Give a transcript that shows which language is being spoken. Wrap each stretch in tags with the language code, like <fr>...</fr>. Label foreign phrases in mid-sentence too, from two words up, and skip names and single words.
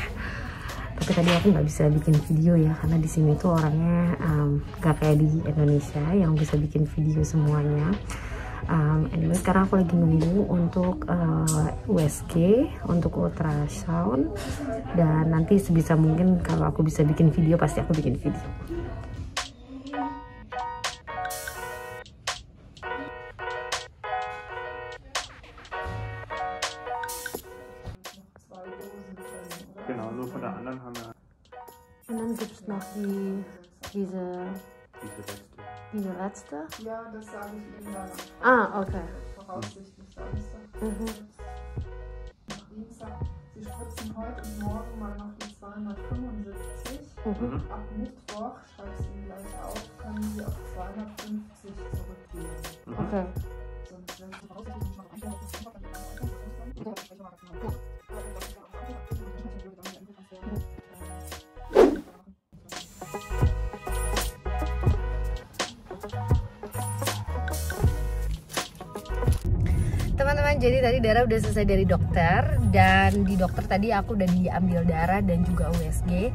<id>Tapi tadi aku nggak bisa bikin video ya, karena di sini tuh orangnya gak kayak di Indonesia yang bisa bikin video semuanya. Anyway, sekarang aku lagi nunggu untuk USG, untuk ultrasound, dan nanti sebisa mungkin kalau aku bisa bikin video pasti aku bikin video.</id> <de>Genau, nur von der anderen haben wir Und dann gibt es noch diese letzte. Ja, das sage ich Ihnen dann. Okay. Voraussichtlich Samstag. Nach Dienstag. Sie spritzen heute und morgen mal noch die 275. Ab Mittwoch, schreibe ich Ihnen gleich auf, können Sie auf 250 zurückgehen. Okay. Sonst werden Sie voraussichtlich nicht mal einstellen.</de> <id>Teman-teman, jadi tadi darah udah selesai dari dokter, dan di dokter tadi aku udah diambil darah dan juga USG.</id>